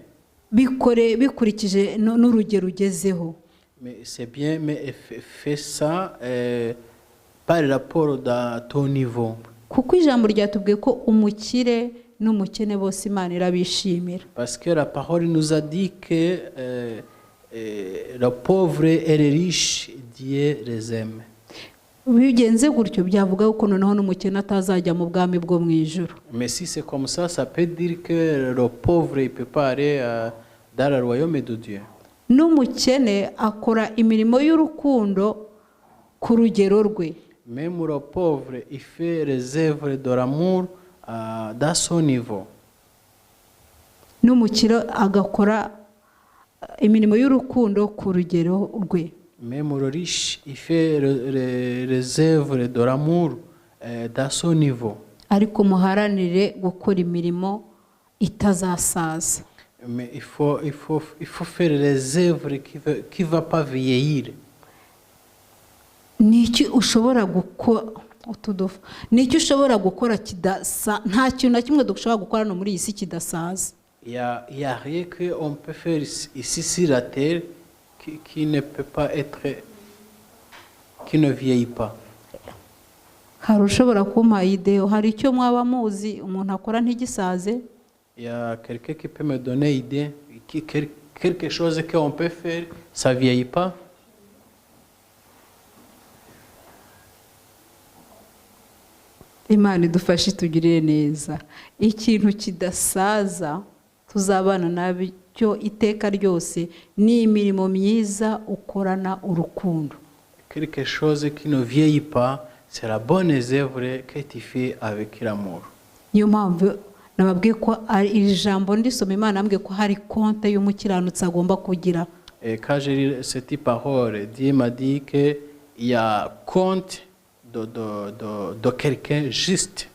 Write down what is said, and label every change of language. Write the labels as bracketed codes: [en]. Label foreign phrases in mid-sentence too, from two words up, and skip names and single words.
[rw] bikurikije n'urugero ugezeho. [fr] Mais c'est bien mais fais ça par rapport à ton niveau. [rw] Kuko ijambo ryatubwiye ko umukire n'umukene bose Imana irabishimira. [fr] Parce que la parole nous a dit que le pauvre et le riche Dieu les aime. [rw] Bigenze gutyo byavuga ko noneho n'umukene atazajya mu bwami bwo mu ijuru. [fr] Mais si c'est comme ça peut dire que le pauvre il peut pas aller dans le royaume de Dieu. [rw] N'umukene akora imirimo y'urukundo ku rugero rwe. [fr] Même le pauvre il fait les œuvres de l'amour dans son niveau. [rw] N'umukire agakora imirimo y'urukundo ku rugero rwe. [fr] Même le riche il fait les œuvres de l'amour dans son niveau. [rw] Ariko muharanire gukora imirimo itazasaza. [fr] Mais il faut faire les œuvres qui va pas vieillir. [rw] Niki ushobora gukora utudofa. Niki ushobora gukora kidasa nta kintu na kimwe dushobora gukora no muri iyi si kidasaza. [fr] Il y a rien que on peut faire ici sur la terre qui ne peut pas être qui ne vieillit pas. [rw] Hari ushobora kumpa ideo hari icyo mwaba muzi umuntu akora ntigisaze. [fr] Il y a quelqu'un qui peut me donner idée quelque chose qu'on peut faire ça vieillit pas. [rw] Imana idufashe tugirire neza. Ikintu kidasaza tuzabana nabyo iteka ryose ni imirimo myiza ukorana urukundo. [fr] Quelque chose qui ne vieillit pas, c'est la bonne œuvre que tu fais avec l'amour. [rw] Niyo mpamvu nababwiye ko iri jambo ndisoma Imana ambwiye ko hari konte y'umukiranutsi agomba kugira. [fr] Et quand j'ai lu cette parole, Dieu m'a dit qu'il y a compte de quelqu'un juste.